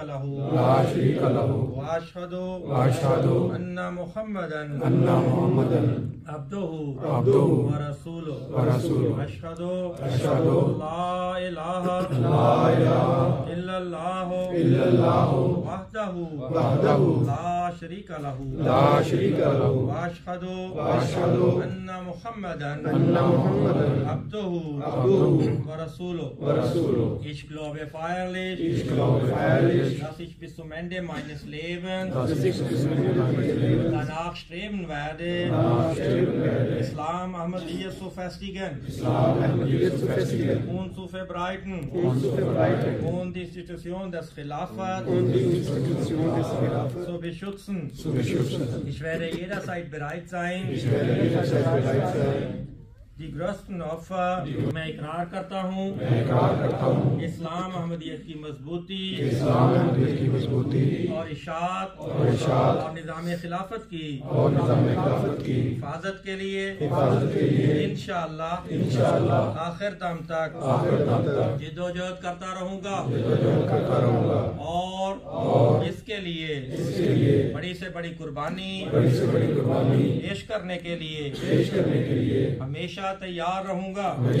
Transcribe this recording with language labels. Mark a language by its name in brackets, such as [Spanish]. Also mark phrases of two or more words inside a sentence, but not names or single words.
[Arabic] له وأشهد أن محمدا عبده ورسوله أشهد أن لا إله إلا الله وحده لا شريك له وأشهد أن محمدا عبده ورسوله. [German] Ich glaube feierlich, dass ich bis zum Ende meines Lebens danach streben werde, Islam Ahmadiyya zu festigen und zu verbreiten und die Institution des Khilafat zu beschützen. Ich werde jederzeit bereit sein, die größten Opfer [Urdu] میں اقرار کرتا ہوں اسلام احمدیت کی مضبوطی اور اشاعت اور نظام خلافت کی حفاظت کے لیے ان شاء اللہ آخر دم تک جدوجہد کرتا رہوں گا اور اس کے لیے بڑی سے بڑی قربانی پیش کرنے کے لیے ہمیشہ تیار رہوں گا.